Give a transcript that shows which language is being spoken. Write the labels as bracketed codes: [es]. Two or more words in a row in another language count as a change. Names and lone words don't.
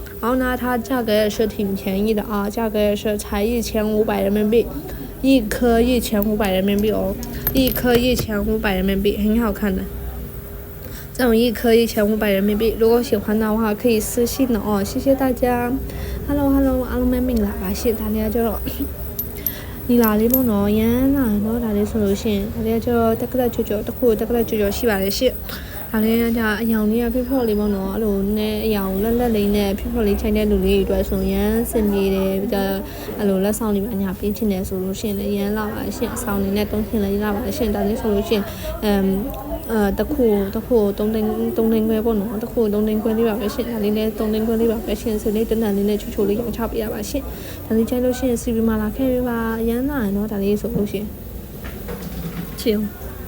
[zh] 然后呢，它价格也是挺便宜的啊，价格也是才1500人民币，一颗1500人民币哦，一颗1500人民币，很好看的。这种一颗1500人民币，如果喜欢的话可以私信的哦，谢谢大家。Hello， [my] အားလုံးပဲမင်္ဂလာပါရှင်။ဒါလေးကကျတော့နီလာလေးပေါ့နော်။ရမ်း လာနော်ဒါလေးဆိုလို့ရှိရင်ဒါလေးကကျတော့တက်ကလက်ကြောတစ်ခုတက်ကလက်ကြောရှိပါတယ်ရှင်။ဒါလေးကအယောင်လေးကဖိဖော့ လေးပေါ့နော်။အဲ့လိုနဲ့အယောင်လက်လေးနဲ့ဖိဖော့လေးချိန်တဲ့လူလေးတွေအတွက်ဆိုရမ်းစင်ပြေတယ်။ပြီးတော့အဲ့လိုလက်ဆောင်တွေပါညာပြင်ချင်တယ်ဆိုလို့ရှိရင်လည်းရမ်းလာပါရှင်။အဆောင်လေးနဲ့တုံးချင်လည်းရပါရှင်။ဒါလေးဆိုလို့ရှိရင်တခု3သိန်းခွဲပေါ့နော်တခု3သိန်းခွဲလေးပါပဲရှင်ဒါလေးလည်း3သိန်းခွဲလေးပါပဲရှင်ဆိုလေးတန်းတန်းလေးနဲ့ချိုလေးရောင်းချပေးရပါရှင်ဒါလေးကြိုက်လို့ရှိရင်စီဗီမာလာခဲ့ပေးပါအရမ်းလာနော်ဒါလေးဆိုလို့ရှင်ချီအောင်